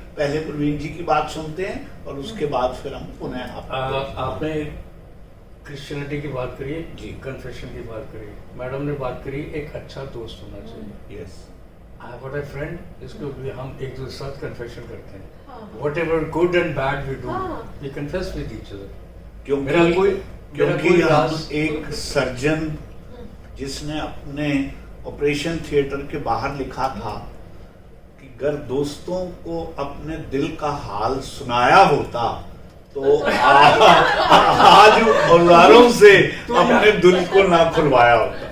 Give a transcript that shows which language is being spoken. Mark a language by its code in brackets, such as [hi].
[hi] पहले प्रवीण जी की बात सुनते हैं और उसके बाद फिर हम पुनः आपने क्रिश्चियनिटी की बात करी, जी। कन्फेशन की बात करी, मैडम ने बात करी एक अच्छा दोस्त होना चाहिए। [en] yes, I have got a friend, [hi] जिसको भी हम एक दूसरे के साथ कन्फेशन करते हैं। हाँ। [en] Whatever good and bad we do, [hi] हाँ। [en] we confess with each other. [hi] क्योंकि मेरा कोई हम राज- एक सर्जन जिसने अपने ऑपरेशन थिएटर के बाहर लिखा था कि अगर दोस्तों को अपने दिल का हाल सुनाया होता तो आज औजारों से अपने दिल को ना खुलवाया होता।